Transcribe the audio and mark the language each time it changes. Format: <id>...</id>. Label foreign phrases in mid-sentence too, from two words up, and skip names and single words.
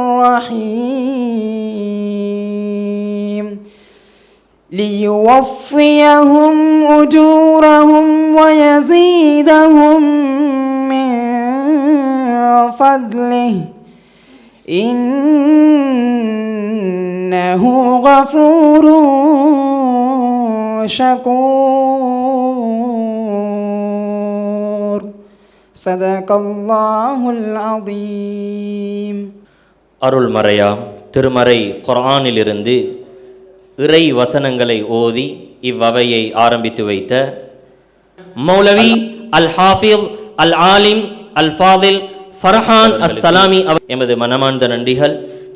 <ar>رحيم ليوفيهم أجورهم ويزيدهم من فضله إنه غفور شكور صدق الله العظيم.</ar> <ta>அருள்மறையாம் திருமறை குர்ஆனிலிருந்து இறை வசனங்களை ஓதி இவ்வவையை ஆரம்பித்து வைத்த மௌலவி</ta> <ar>الحافظ العالم الفاضل</ar> <ta>ஃபர்ஹான் அஸ்ஸலாமி எமது மனமார்ந்த நன்றிகள்.</ta>